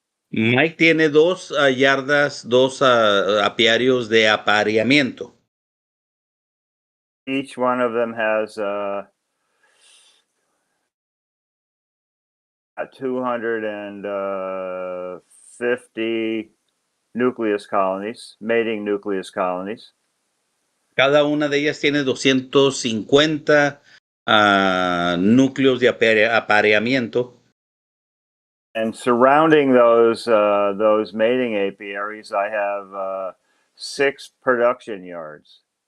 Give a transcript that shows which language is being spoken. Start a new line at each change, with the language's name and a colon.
Spanish: Mike tiene 2 yardas, 2 apiarios de apareamiento.
English: Each one of them has 250 nucleus colonies, mating nucleus colonies.
Spanish: Cada una de ellas tiene 250 núcleos de apareamiento.
English: And surrounding those mating apiaries, I have 6 production yards.